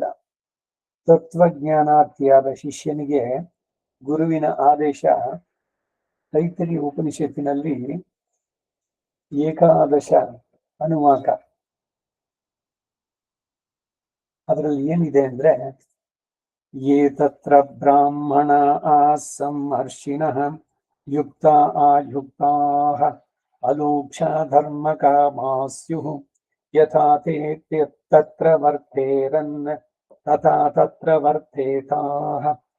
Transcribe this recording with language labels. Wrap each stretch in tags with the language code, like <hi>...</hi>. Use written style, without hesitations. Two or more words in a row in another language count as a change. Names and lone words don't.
<kn>ತತ್ವಜ್ಞಾನಾರ್ಥಿಯಾದ ಶಿಷ್ಯನಿಗೆ ಗುರುವಿನ ಆದೇಶ ತೈತರಿ ಉಪನಿಷತ್ತಿನಲ್ಲಿ ಏಕಾದಶ ಅನುವಾಕ. ಅದರಲ್ಲಿ ಏನಿದೆ ಅಂದ್ರೆ,</kn> <sa>ये तत्र ब्राह्मणाः सम्मर्षिणः युक्ता आयुक्ताः अलूक्षा धर्मकामाः स्युः यथा ते तत्र वर्तेरन् तथा तत्र वर्तेताः</sa>